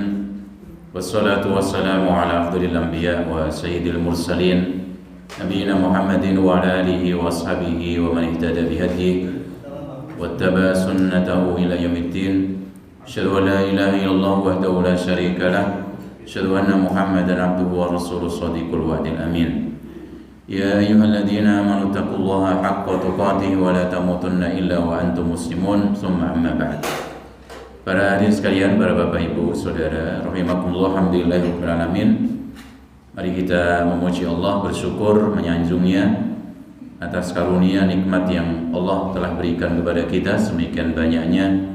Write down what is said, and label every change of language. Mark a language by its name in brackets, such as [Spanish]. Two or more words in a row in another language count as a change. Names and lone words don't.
[Arabic] والصلاة والسلام على أفضل الأنبياء وسيد المرسلين نبينا محمد وعلى آله وأصحابه ومن اهتدى بهديه واتبع سنته إلى يوم الدين. أشهد أن لا إله إلا الله وحده لا شريك له. أشهد أن محمدا عبده ورسوله صادق الوعد الأمين. يا أيها الذين آمنوا اتقوا الله حق تقاته ولا تموتن إلا وأنتم مسلمون. ثم أما بعد. [Indonesian] Para hadirin sekalian, para bapak ibu, saudara, rahimakumullah, alhamdulillahirabbil alamin. Mari kita memuji Allah, bersyukur, menyanjungnya atas karunia nikmat yang Allah telah berikan kepada kita semikian banyaknya.